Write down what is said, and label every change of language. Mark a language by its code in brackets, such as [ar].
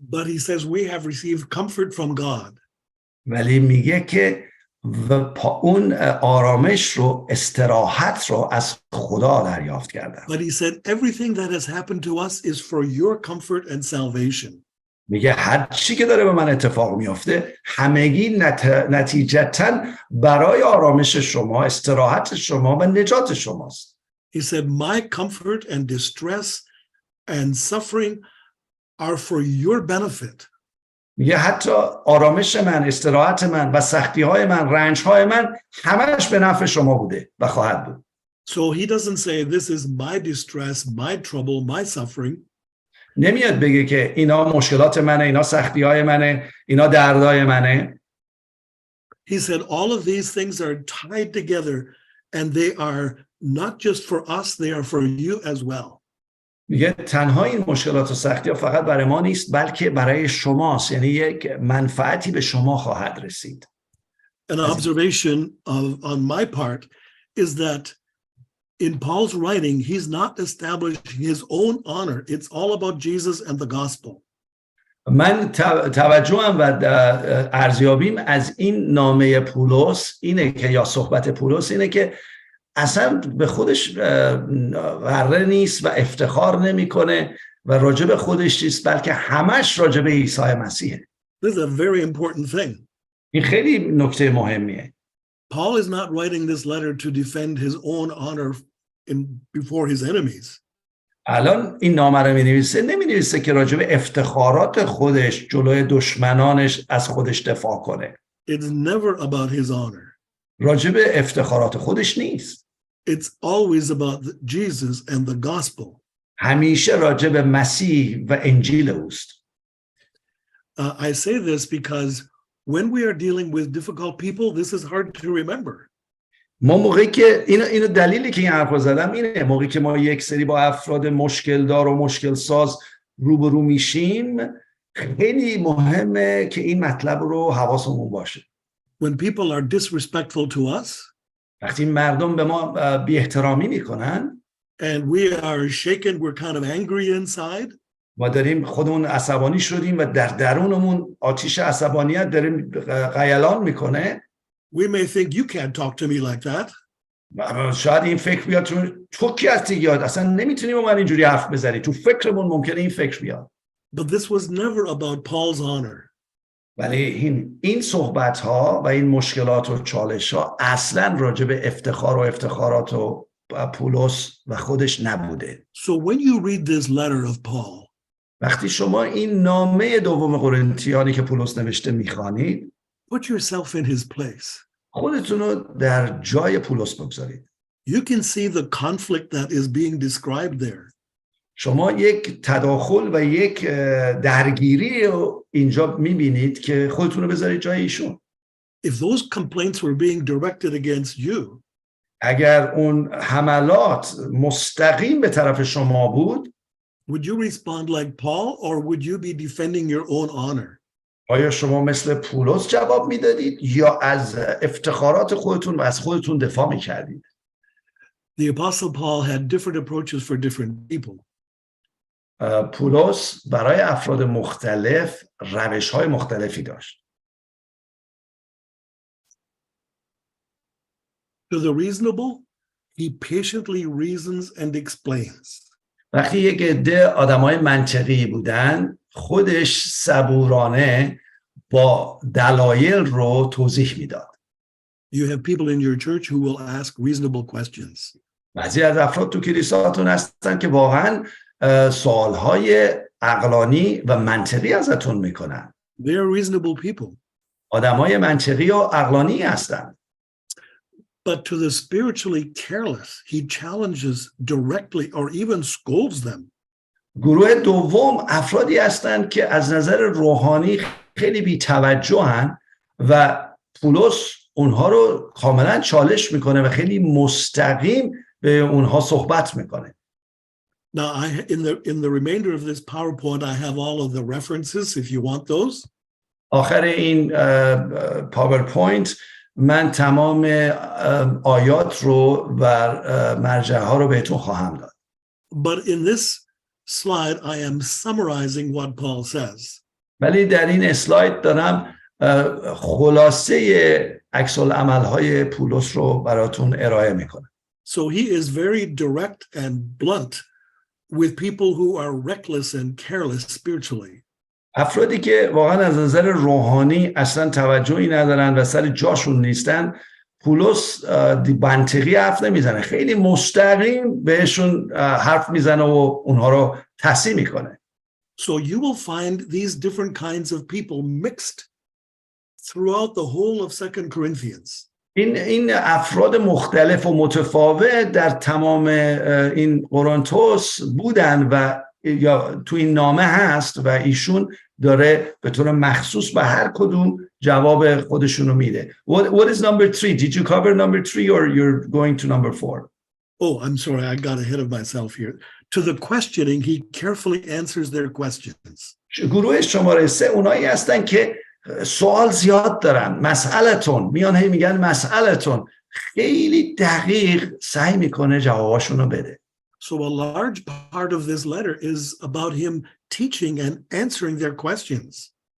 [en] But he says we have received comfort from God. [fa] ولی میگه که اون آرامش رو، استراحت رو از خدا دریافت کردم. [en] But he said everything that has happened to us is for your comfort and salvation. [fa] میگه هر چی که داره به من اتفاق میفته همگی نتیجتاً برای آرامش شما، استراحت شما و نجات شماست. [en] He said my comfort and distress and suffering are for your benefit. [fa] میگه حتی آرامش من، استراحت من و سختی‌های من، رنج‌های من همش به نفع شما بوده و خواهد بود. [en] So he doesn't say this is my distress, my trouble, my suffering. [fa] نمیاد بگه که اینا مشکلات منه، اینا سختی‌های منه، اینا دردای منه. [en] He said all of these things are tied together and they are not just for us, they are for you as well. [fa] میگه تنها این مشکلات و سختی‌ها فقط برای ما نیست بلکه برای شماست، یعنی یک منفعتی به شما خواهد رسید. [en] An observation on my part is that in Paul's writing, he's not establishing his own honor. It's all about Jesus and the gospel. [fa] من توجهم و ارزیابیم از این نامه پولس اینه که یا صحبت پولس اینه که اصلا به خودش غره نیست و افتخار نمیکنه و راجع به خودش نیست بلکه همش راجع به عیسی مسیحه. [en] This is a very important thing. [fa] این خیلی نکته مهمیه. [en] Paul is not writing this letter to defend his own honor before his enemies. [fa] الان این نامه رو نمی‌نویسه که راجع به افتخارات خودش جلوی دشمنانش از خودش دفاع کنه. [en] It's never about his honor. [fa] راجع به افتخارات خودش نیست. [en] It's always about Jesus and the gospel. [fa] همیشه راجع به مسیح و انجیل اوست. [en] I say this because when we are dealing with difficult people, this is hard to remember. [fa] ما موقعی که اینو دلیلی که این حرفو زدم اینه، موقعی که ما یک سری با افراد مشکل دار و مشکل ساز روبرو میشیم خیلی مهمه که این مطلب رو حواسمون باشه. [en] When people are disrespectful to us, [fa] وقتی مردم به ما بی احترامی میکنن [en] and we are shaken, we're kind of angry inside, [fa] ما داریم خودمون عصبانی شدیم و در درونمون آتش عصبانیت داریم غیلان میکنه. [en] we may think you can't talk to me like that. [fa] شاید این فکر بیاد تو کی هستی یاد اصلا نمیتونی با من اینجوری حرف بزنی، تو فکرمون ممکنه این فکر بیاد. [en] But this was never about Paul's honor. [fa] ولی این صحبت ها و این مشکلات و چالش ها اصلا راجع به افتخار و افتخارات و پولس و خودش نبوده. [en] So when you read this letter of Paul, [fa] وقتی شما این نامه دوم قرنتیانی که پولس نوشته میخوانید [en] put yourself in his place. [fa] خودتون رو در جای پولس بگذارید. [en] You can see the conflict that is being described there. [fa] شما یک تداخل و یک درگیری رو اینجا میبینید که خودتون رو بذارید جای ایشون. [en] If those complaints were being directed against you, [fa] اگر اون حملات مستقیم به طرف شما بود، [en] would you respond like Paul or would you be defending your own honor? [fa] آیا شما مثل پولس جواب میدادید یا از افتخارات خودتون و از خودتون دفاع میکردید؟ [en] The Apostle Paul had different approaches for different people. [fa] پولس برای افراد مختلف روش‌های مختلفی داشت. [en] To the reasonable, he patiently reasons and explains. [fa] وقتی یک عده آدمای منطقی بودن، خودش صبورانه با دلایل رو توضیح میداد. [en] You have people in your church who will ask reasonable questions. [fa] بعضی از افراد تو کلیساتون هستن که واقعا سوالهای عقلانی و منطقی ازتون میکنن. [en] They are reasonable people. [fa] آدمای منطقی و عقلانی هستن. [en] But to the spiritually careless, he challenges directly or even scolds them. [fa] گروه دوم افرادی هستند که از نظر روحانی خیلی بی‌توجهن و پولس اونها رو کاملا چالش میکنه و خیلی مستقیم به اونها صحبت میکنه. [en] Now, in the remainder of this PowerPoint, I have all of the references if you want those. [fa] آخر این پاورپوینت من تمام آیات رو و مرجع ها رو بهتون خواهم داد. [en] But in this slide, I am summarizing what Paul says. [fa] ولی در این اسلاید دارم خلاصه عکس العمل های پولس رو براتون ارائه میکنم. [en] So he is very direct and blunt with people who are reckless and careless spiritually. [fa] افرادی که واقعا از نظر روحانی اصلا توجهی ندارن و سر جاشون نیستن، پولس منطقی حرف نمیزنه، خیلی مستقیم بهشون حرف میزنه و اونها رو تصحیح میکنه. [en] So you will find these different kinds of people mixed throughout the whole of 2 Corinthians. [fa] این افراد مختلف و متفاوت در تمام این قرنتوس بودن و یا تو این نامه هست و ایشون داره به طور مخصوص به هر کدوم جواب خودشونو میده. [en] What is number 3? Did you cover number 3 or you're going to number 4? Oh, I'm sorry, I got ahead of myself here. To the questioning, he carefully answers their questions. [fa] گروه شماره 3 اونایی هستن که سوال زیاد دارن. مسئلتون میان هی میگن مسئلتون، خیلی دقیق سعی میکنه جواباشونو بده. [en] So a large part of this letter is about him teaching and answering their questions.